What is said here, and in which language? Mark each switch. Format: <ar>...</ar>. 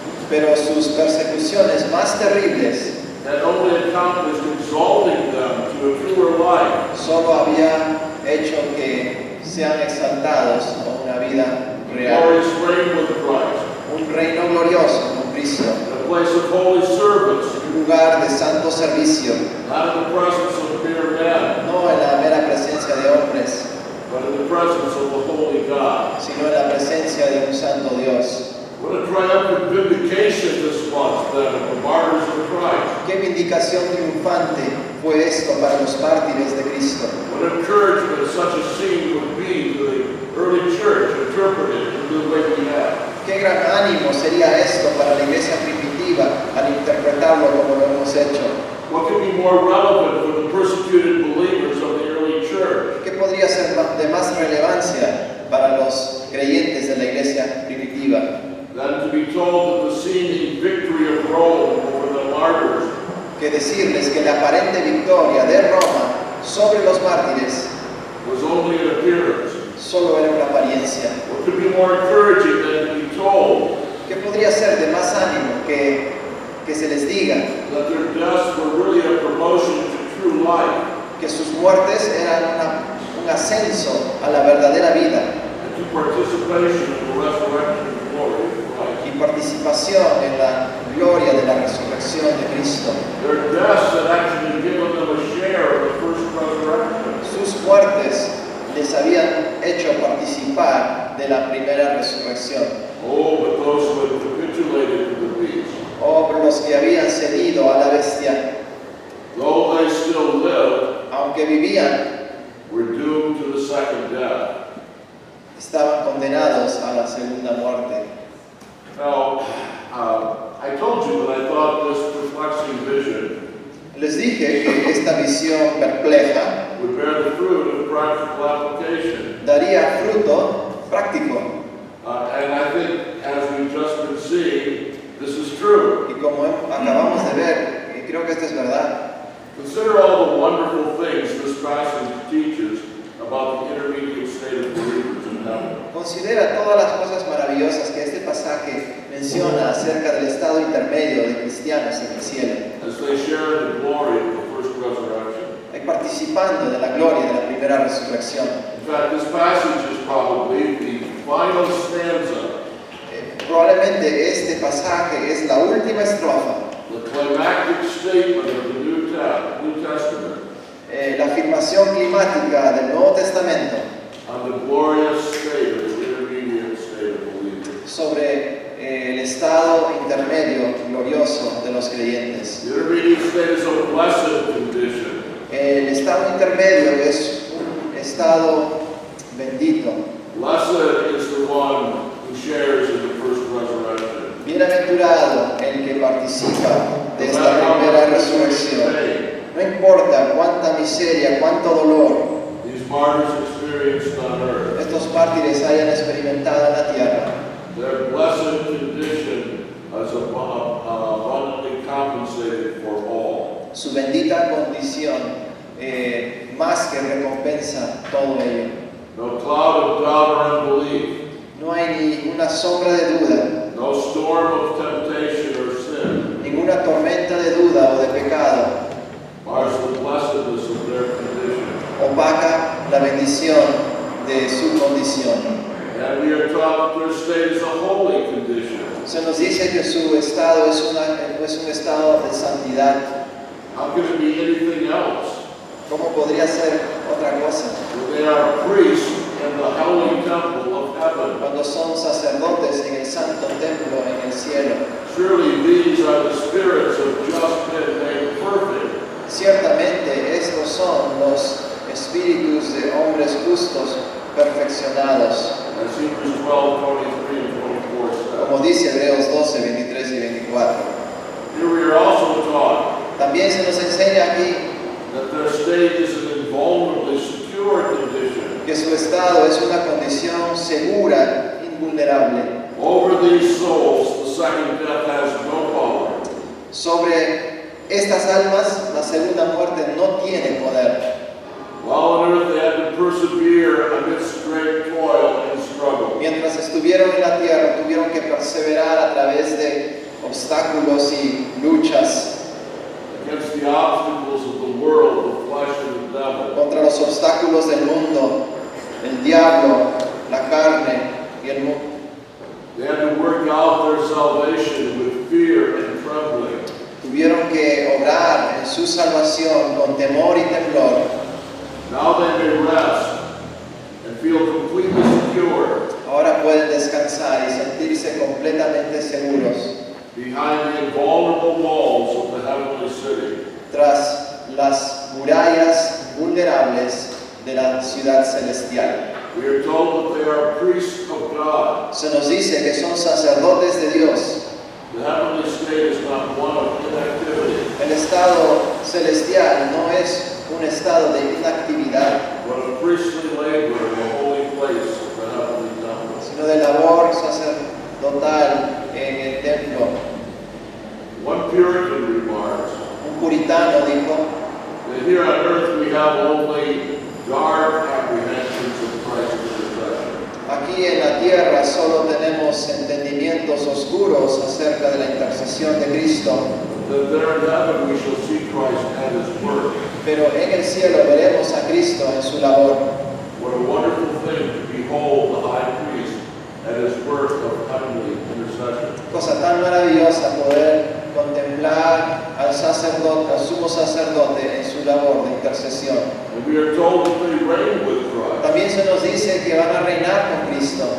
<es>Pero sus persecuciones más terribles</es> <en>had only accomplished exalting them to a truer life.</en> <es>solo había hecho que sean exaltados a una vida real.</es> <en>Glorious reign with Christ.</en> <es>Un reino glorioso con Cristo.</es> <en>A place of holy service,</en> <es>Un lugar de santo servicio.</es> <en>not in the presence of mere men,</en> <es>No en la mera presencia de hombres,</es> <en>but in the presence of the holy God.</en> <es>sino en la presencia de un santo Dios.</es> <en>What a triumphant vindication this was then of the martyrs of Christ.</en> <es>Qué vindicación triunfante fue esto para los mártires de Cristo.</es> <en>What encouragement such a scene would be to the early church interpreted in the way we have.</en> <es>Qué gran ánimo sería esto para la iglesia primitiva al interpretarlo como lo hemos hecho.</es> <en>What could be more relevant for the persecuted believers of the early church</en> <es>¿Qué podría ser de más relevancia para los creyentes de la iglesia primitiva</es> <en>than to be told that the seeming victory of Rome over the martyrs</en> <es>que decirles que la aparente victoria de Roma sobre los mártires</es> <en>was only an appearance?</en> <es>solo era una apariencia?</es> <en>What could be more encouraging than to be told</en> <es>¿Qué podría ser de más ánimo que se les diga</es> <en>that their deaths were really a promotion to true life</en> <es>que sus muertes eran un ascenso a la verdadera vida</es> <en>and to participation in the resurrection and glory of Christ?</en> <es>y participación en la gloria de la resurrección de Cristo?</es> <en>Their deaths had actually given them a share of the first resurrection.</en> <es>Sus muertes les habían hecho participar de la primera resurrección.</es> <en>Oh, but those who had capitulated to the beast,</en> <es>O los que habían cedido a la bestia,</es> <en>though they still lived,</en> <es>aunque vivían,</es> <en>were doomed to the second death.</en> <es>estaban condenados a la segunda muerte.</es> <en>Now, I told you that I thought this perplexing vision</en> <es>Les dije que esta visión perpleja</es> <en>would bear the fruit of practical application.</en> <es>daría fruto práctico.</es> <en>And I think, as we've just been seeing, this is true.</en> <es>Y como acabamos de ver, y creo que esto es verdad,</es> <en>Consider all the wonderful things this passage teaches about the intermediate state of believers in heaven.</en> <es>considera todas las cosas maravillosas que este pasaje menciona acerca del estado intermedio de cristianos en el cielo,</es> <en>As they share in the glory of the first resurrection.</en> <es>participando de la gloria de la primera resurrección.</es> <en>In fact, this passage is probably the final stanza,</en> <es>Probablemente este pasaje es la última estrofa,</es> <en>the climactic statement of the New Testament</en> <es>la afirmación climática del Nuevo Testamento</es> <en>on the glorious state of the intermediate state of believers.</en> <es>sobre el estado intermedio glorioso de los creyentes.</es> <en>The intermediate state is a blessed condition.</en> <es>El estado intermedio es un estado bendito.</es> <en>Blessed is the one who shares in the first resurrection.</en> <es>Bienaventurado el que participa de esta primera resurrección. No importa cuánta miseria, cuánto dolor</es> <en>These martyrs experienced on earth.</en> <es>estos mártires hayan experimentado en la tierra,</es> <en>Their blessed condition is abundantly compensated for all.</en> <es>su bendita condición más que recompensa todo ello.</es> <en>No cloud of doubt or unbelief,</en> <es>No hay ni una sombra de duda,</es> <en>no storm of temptation or sin</en> <es>ninguna tormenta de duda o de pecado</es> <en>mars the blessedness of their condition.</en> <es>opaca la bendición de su condición.</es> <en>And we are taught that their state is a holy condition.</en> <es>Se nos dice que su estado es un estado de santidad.</es> <en>How can it be anything else?</en> <es>¿Cómo podría ser otra cosa?</es> <en>When they are priests in the holy temple of heaven.</en> <es>Cuando son sacerdotes en el santo templo en el cielo.</es> <en>Surely these are the spirits of just men made perfect.</en> <es>Ciertamente estos son los espíritus de hombres justos perfeccionados.</es> <en>As Hebrews 12:23 and 24 says.</en> <es>Como dice Hebreos 12, 23 y 24.</es> <en>Here we are also taught</en> <es>También se nos enseña aquí</es> <en>that their state is an invulnerably secure condition.</en> <es>que su estado es una condición segura, invulnerable.</es> <en>Over these souls, the second death has no power.</en> <es>Sobre estas almas, la segunda muerte no tiene poder.</es> <en>While on earth they had to persevere amidst great toil and struggle.</en> <es>Mientras estuvieron en la tierra, tuvieron que perseverar a través de obstáculos y luchas</es> <en>Against the obstacles of the world, the flesh and the devil.</en> <es>contra los obstáculos del mundo, el diablo, la carne y el mundo.</es> <en>They had to work out their salvation with fear and trembling.</en> <es>Tuvieron que obrar en su salvación con temor y temblor.</es> <en>Now they may rest and feel completely secure</en> <es>Ahora pueden descansar y sentirse completamente seguros</es> <en>behind the invulnerable walls of the heavenly city.</en> <es>tras las murallas vulnerables de la ciudad celestial.</es> <en>We are told that they are priests of God.</en> <es>Se nos dice que son sacerdotes de Dios.</es> <en>The heavenly state is not one of inactivity,</en> <es>El estado celestial no es un estado de inactividad,</es> <en>but a priestly labor in the holy place of the heavenly temple.</en> <es>sino de labor sacerdotal en el templo.</es> <en>One Puritan remarks</en> <es>Un puritano dijo</es> <en>that here on earth we have only dark apprehensions of Christ's intercession.</en> <es>aquí en la tierra solo tenemos entendimientos oscuros acerca de la intercesión de Cristo,</es> <en>That there in heaven we shall see Christ at his work.</en> <es>pero en el cielo veremos a Cristo en su labor.</es> <en>What a wonderful thing to behold the high priest at his work of heavenly intercession.</en> <es>Cosa tan maravillosa poder contemplar al sacerdote, al sumo sacerdote en su labor de intercesión.</es> <en>And we are told that they reign with Christ.</en> <es>También se nos dice que van a reinar con Cristo.</es>